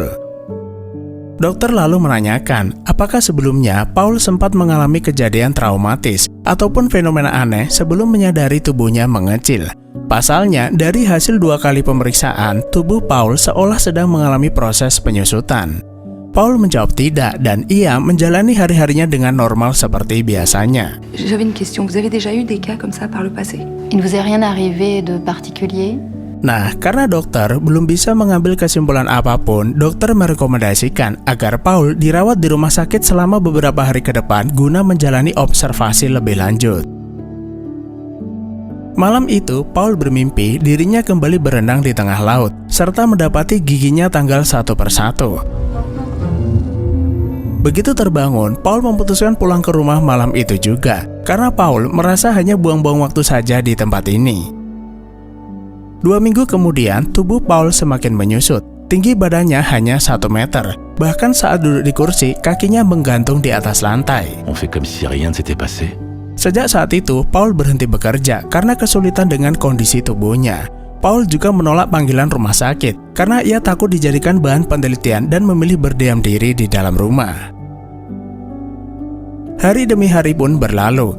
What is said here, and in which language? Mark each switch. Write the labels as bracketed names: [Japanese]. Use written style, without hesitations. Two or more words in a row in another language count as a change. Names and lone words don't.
[Indonesian] Dokter lalu menanyakan, apakah sebelumnya Paul sempat mengalami kejadian traumatis ataupun fenomena aneh sebelum menyadari tubuhnya mengecil. Pasalnya, dari hasil 2 kali pemeriksaan, tubuh Paul seolah sedang mengalami proses penyusutan. Paul menjawab tidak dan ia menjalani hari-harinya dengan normal seperti biasanya. [French] J'avais une question, vous avez déjà eu des cas comme ça par le passé? Il ne vous est rien arrivé de particulier? [Indonesian] Nah, karena dokter belum bisa mengambil kesimpulan apapun, dokter merekomendasikan agar Paul dirawat di rumah sakit selama beberapa hari ke depan guna menjalani observasi lebih lanjut. Malam itu, Paul bermimpi dirinya kembali berenang di tengah laut, serta mendapati giginya tanggal satu persatu. Begitu terbangun, Paul memutuskan pulang ke rumah malam itu juga, karena Paul merasa hanya buang-buang waktu saja di tempat ini. 2 minggu kemudian, tubuh Paul semakin menyusut. Tinggi badannya hanya 1 meter. Bahkan saat duduk di kursi, kakinya menggantung di atas lantai. [French] On fait comme si rien ne s'était passé. [Indonesian] Sejak saat itu, Paul berhenti bekerja karena kesulitan dengan kondisi tubuhnya. Paul juga menolak panggilan rumah sakit karena ia takut dijadikan bahan penelitian dan memilih berdiam diri di dalam rumah. Hari demi hari pun berlalu.